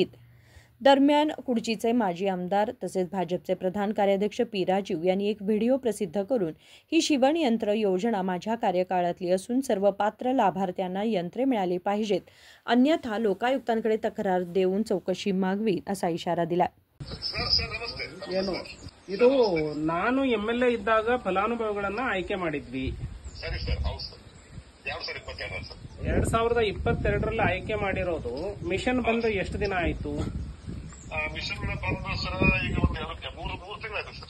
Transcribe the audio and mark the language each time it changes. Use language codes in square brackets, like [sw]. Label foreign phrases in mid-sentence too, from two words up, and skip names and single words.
[mr] दरम्यान कुडचीचे माजी आमदार तसेच भाजपचे प्रधान कार्याध्यक्ष पी. राजीव यांनी एक व्हिडिओ प्रसिद्ध करून ही शिवणयंत्र योजना माझ्या कार्यकाळातली असून सर्व पात्र लाभार्थ्यांना यंत्रे मिळाली पाहिजेत, अन्यथा लोकायुक्तांकडे तक्रार देऊन चौकशी मागवी असा इशारा दिला. [kn] ಇದು ನಾನು ಎಂಎಲ್ಎ ಇದ್ದಾಗ ಫಲಾನುಭವಿಗಳನ್ನ ಆಯ್ಕೆ ಮಾಡಿದ್ವಿ. 2022ರಲ್ಲಿ ಆಯ್ಕೆ ಮಾಡಿರೋದು. ಮಿಷನ್ ಬಂದು ಎಷ್ಟು ದಿನ ಆಯ್ತು? ಮಿಷನ್ ಬಂದು ಸರ್ ಈಗ ಒಂದು 3 ತಿಂಗಳಾಯ್ತು ಸರ್.